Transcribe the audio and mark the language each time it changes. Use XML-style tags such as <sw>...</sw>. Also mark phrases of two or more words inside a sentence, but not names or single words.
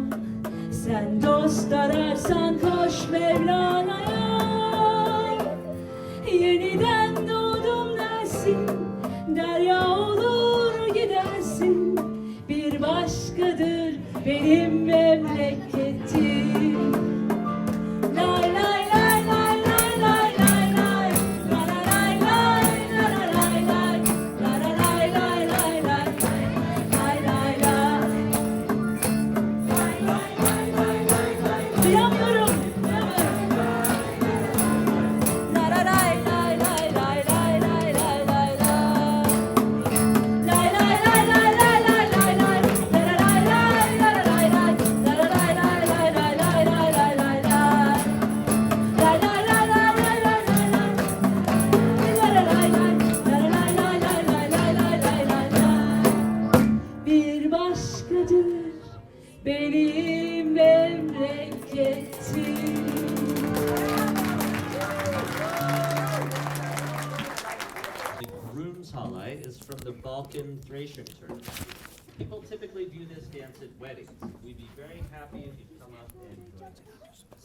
<tr>Sen dost ararsan koş Mevlana'ya. Yeniden doğdum dersin, derya olur gidersin. Bir başkadır benim memleketim. Lay lay lay lay lay lay lay lay. La la lay lay la la lay lay. La la lay lay lay lay. Lay lay lay. Lay lay lay lay lay lay. Duyamıyorum. La la lay lay lay lay lay lay lay lay lay. Lay lay lay lay lay lay lay lay. La la lay lay la la lay lay. La la lay lay lay lay lay lay lay lay lay. Lay lay lay lay lay lay lay lay. La la lay lay. La la lay lay lay lay lay lay lay lay lay. Bir başkadır benim memleketim.</tr> <en>The groom's halay is from the Balkan Thracian Turks. People typically do this dance at weddings. We'd be very happy if you'd come up and join us.</en>